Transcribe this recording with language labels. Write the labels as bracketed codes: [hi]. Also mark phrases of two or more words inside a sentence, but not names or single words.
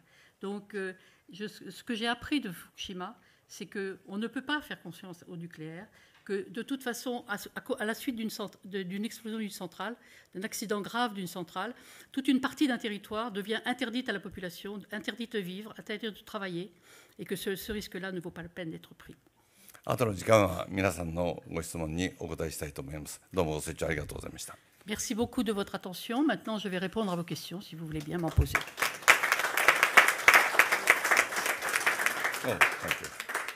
[fr] Donc ce que j'ai appris de Fukushima, c'est qu'on ne peut pas faire confiance au nucléaire, que de toute façon, à la suite d'une explosion d'une centrale, d'un accident grave d'une centrale, toute une partie d'un territoire devient interdite à la population, interdite de vivre, interdite de travailler, et que ce risque-là ne vaut pas la peine d'être pris. [ja] あとの時間は皆さんのご質問にお答えしたいと思います。どうもご清聴ありがとうございました。 [fr] Merci beaucoup de votre attention. Maintenant, je vais répondre à vos questions, si vous voulez bien m'en poser. [en] Oh, thank you.